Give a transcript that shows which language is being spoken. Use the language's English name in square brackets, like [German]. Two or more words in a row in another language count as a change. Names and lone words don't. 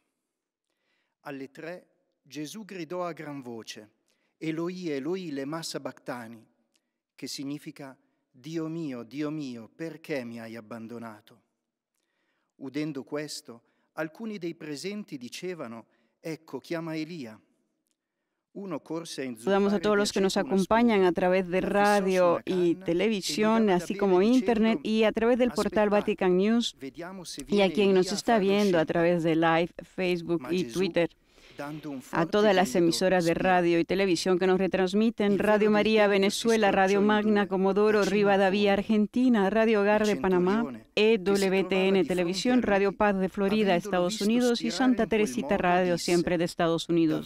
[Italian] Alle 3 Gesù gridò a gran voce: [Aramaic] Eloi, Eloi, lema sabachthani, [Italian] che significa: Dio mio, perché mi hai abbandonato? Udendo questo, alcuni dei presenti dicevano: Ecco, chiama Elia. Uno corse a [Spanish] Saludamos a todos los que nos acompañan a través de radio y televisión, así como internet y a través del portal Vatican News, y a quien nos está viendo a través de live, Facebook y Twitter. A todas las emisoras de radio y televisión que nos retransmiten: Radio María Venezuela, Radio Magna Comodoro Rivadavia Argentina, Radio Hogar de Panamá, EWTN Televisión, Radio Paz de Florida, Estados Unidos, y Santa Teresita Radio, siempre de Estados Unidos.